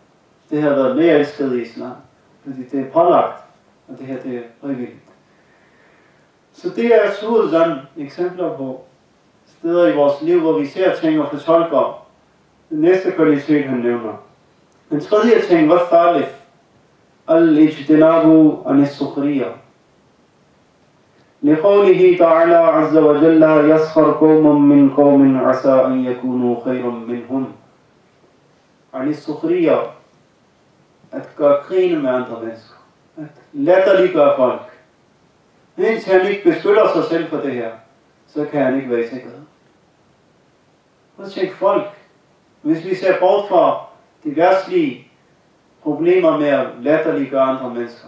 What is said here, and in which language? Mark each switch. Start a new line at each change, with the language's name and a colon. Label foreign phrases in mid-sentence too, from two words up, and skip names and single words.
Danish: Det har været mere elsket i islam, fordi det er pålagt, og det her det er frivilligt. Så det er surzan eksempler på steder i vores liv, hvor vi ser ting og fortolker. Den næste kvalitet, han nævner. Den tredje ting var thalith.
Arabic: الاجتناب عن السخرية. لقوله تعالى عز وجل يسخر قوم من قوم عسى أن يكونوا خيرا منهم. عن السخرية
Danish: at gøre grine med andre mennesker. At latterliggøre folk. Indtil han ikke beskytter sig selv for det her, så kan han ikke være i sikkerhed. Prøv at tænke folk. Hvis vi ser bort fra de værtslige problemer med at latterliggøre andre mennesker.